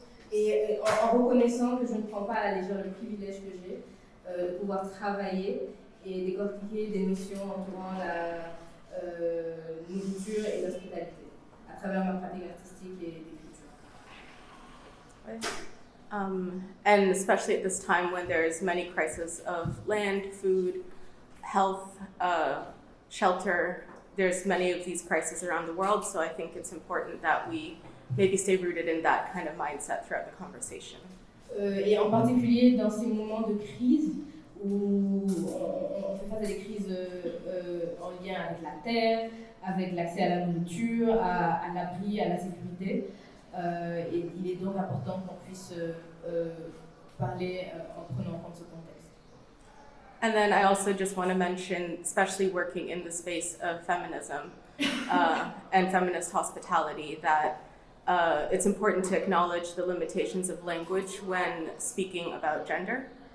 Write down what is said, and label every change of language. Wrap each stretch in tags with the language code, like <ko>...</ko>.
<fr>et en reconnaissant que je ne prends pas à la légère le privilège que j'ai de pouvoir travailler et décortiquer des notions entourant la nourriture et l'hospitalité à travers ma pratique artistique et d'écriture.</fr> <en>And especially at this time when there's many crises of land, food, health, shelter, there's many of these crises around the world, so I think it's important that we maybe stay rooted in that kind of mindset throughout the conversation.</en> <fr>Et en particulier dans ces moments de crise où on fait face à des crises en lien avec la terre, avec l'accès à la nourriture, à l'abri, à la sécurité. Et il est donc important qu'on puisse parler en prenant en compte ce contexte.</fr> <en>And then I also just want to mention, especially working in the space of feminism and feminist hospitality, that it's important to acknowledge the limitations of language when speaking about gender.</en>